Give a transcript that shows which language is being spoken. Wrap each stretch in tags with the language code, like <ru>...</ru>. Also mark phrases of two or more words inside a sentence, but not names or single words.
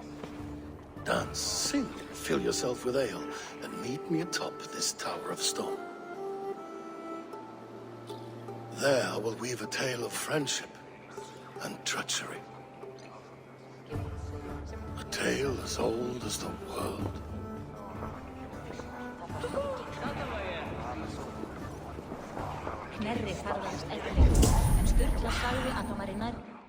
<en>Dance, sing, fill yourself with ale, and meet me atop this tower of stone. There I will weave a tale of friendship and treachery. A tale as old as the world.</en> <is>Knerri ferðast eftir, en Sturla sagði að það væri nær.</is>